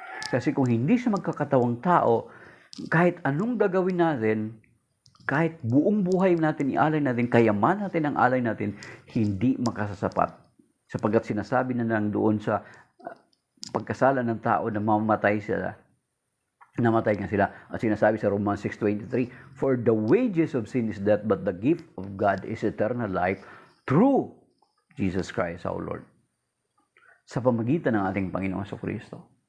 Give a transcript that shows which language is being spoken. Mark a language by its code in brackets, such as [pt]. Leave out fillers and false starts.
[tl] Kasi kung hindi siya magkakatawang tao, kahit anong gagawin natin, kahit buong buhay natin ialay natin, kayaman natin ang alay natin, hindi makasasapat. Sapagkat sinasabi na lang doon sa pagkasala ng tao na mamatay sila, namatay nga sila. At sinasabi sa [en] Romans 6:23, for the wages of sin is death, but the gift of God is eternal life through Jesus Christ our Lord. [tl] Sa pamagitan ng ating Panginoong Kristo.